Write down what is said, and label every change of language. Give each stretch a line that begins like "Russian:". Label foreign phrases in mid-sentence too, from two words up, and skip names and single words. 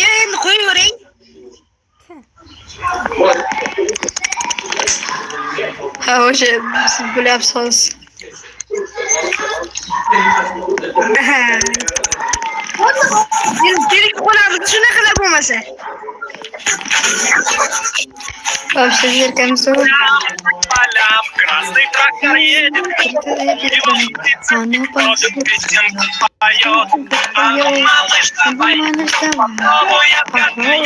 Uzbek: Endi qo'yavering. Ha, o'sha siz bo'lyapsiz. Derik bo'lamiz, shunaqa bo'lmasa.
Russian: Вообще зеркальце. Красный трактор едет, песенку поет. А ну, малыш, давай, попробуй отгадай.